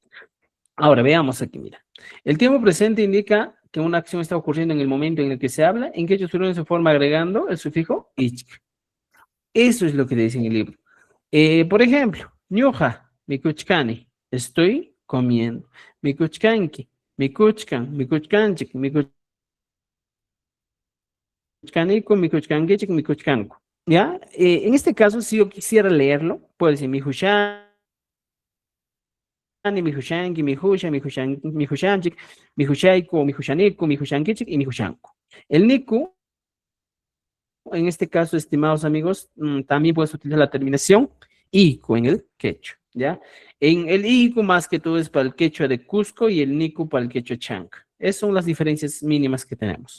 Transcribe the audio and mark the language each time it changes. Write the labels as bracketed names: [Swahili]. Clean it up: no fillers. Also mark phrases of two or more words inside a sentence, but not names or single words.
[Spanish] Ahora, veamos aquí, mira. El tiempo presente indica que una acción está ocurriendo en el momento en el que se habla, en que ellos se forma agregando el sufijo ich. Eso es lo que dice en el libro. Por ejemplo, [Quechua] ñuja, mikuchkani, [Spanish] estoy comiendo. [Quechua] Mikuchkanki, mikuchkan, mikuchkanchik, mikuchkaniku, mikuchkankichik, mikuchkanku. [Spanish] ¿Ya? En este caso, si yo quisiera leerlo, puedo decir [Quechua] mi hushan, mi hushanki, mi husha, mi hushanchik, mi hushaiku, mi hushaniku, mi hushankichik y mi hushanku. [Spanish] El niku, en este caso, estimados amigos, también puedes utilizar la terminación iku en el quechua, ¿ya? En el iku más que todo es para el quechua de Cusco y el niku para el quechua chanca. Esas son las diferencias mínimas que tenemos.